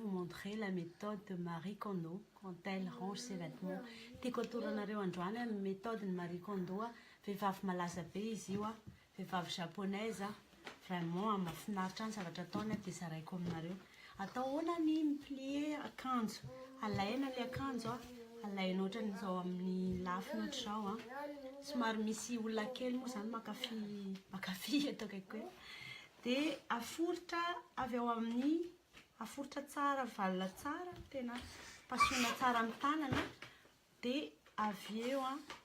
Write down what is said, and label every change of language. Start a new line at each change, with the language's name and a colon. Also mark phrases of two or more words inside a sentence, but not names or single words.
French: montrer la méthode de Marie Kondo quand elle range ses vêtements.
Malagasy: Tiako atoranareo androany a
French: méthode de Marie Kondo
Malagasy: a vehivavy malaza be izy io a vehivavy japonaise a vraiment mahafinaritra ny zavatra ataony a dia zaraiko aminareo. Atao ahoana ny miplie akanjo, alaina le akanjo a, alaina ohatran'izao amin'ny lafiny ohatr'izao a, somary misy olona kely moa zany makafy ataoko hoe, dia aforitra avy ao amin'ny aforitra tsara, valona tsara, tena pasoina tsara amin'ny tanana, dia avy eo a